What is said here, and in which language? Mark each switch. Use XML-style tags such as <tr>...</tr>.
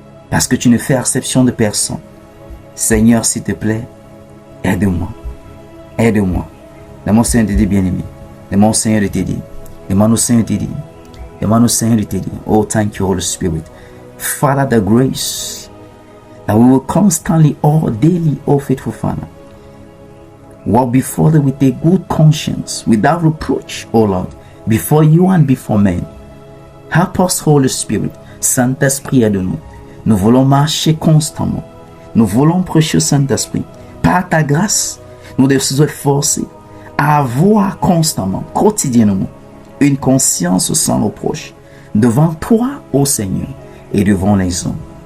<fr>Parce que tu ne fais exception de personne. Seigneur, s'il te plaît, aide-moi. Aide-moi. Demande au Seigneur de t'aider, bien-aimé. Demande au Seigneur de t'aider. Demande au Seigneur de t'aider. Demande au Seigneur de t'aider.</fr> <en>Oh, thank you, Holy Spirit. Father, the grace that we will constantly, all daily, oh faithful Father, walk before thee with a good conscience, without reproach, oh Lord, before you and before men. Help us, Holy Spirit.</en> <fr>Saint-Esprit, aide-nous. Nous voulons marcher constamment. Nous voulons prêcher au Saint-Esprit. Par ta grâce, nous devons nous efforcer à avoir constamment, quotidiennement, une conscience sans reproche devant toi, ô Seigneur, et devant les hommes.</fr>